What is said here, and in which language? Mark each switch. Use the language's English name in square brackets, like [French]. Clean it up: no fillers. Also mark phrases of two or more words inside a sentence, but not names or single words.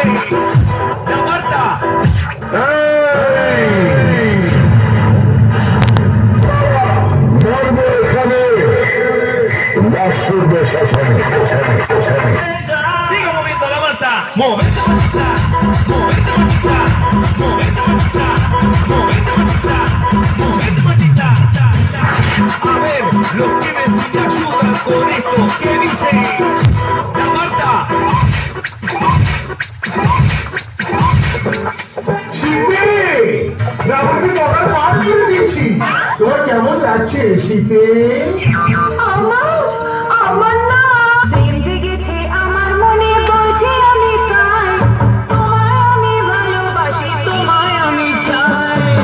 [Spanish] La Marta. Siga moviendo la manta. Movete, mantita. Movete, mantita. Movete, mantita. Movete, mantita. Movete, mantita. A ver, los que me ayudan con esto, ¿qué dice? La Marta. [Bangla] শীতে রাহুলকে বকার পার করে দিয়েছি। তোমার কেমন লাগছে শীতে? আমার না প্রেম জেগেছে আমার মনে বলছে আমি তাই তোমায় আমি ভালোবাসি তোমায় আমি চাই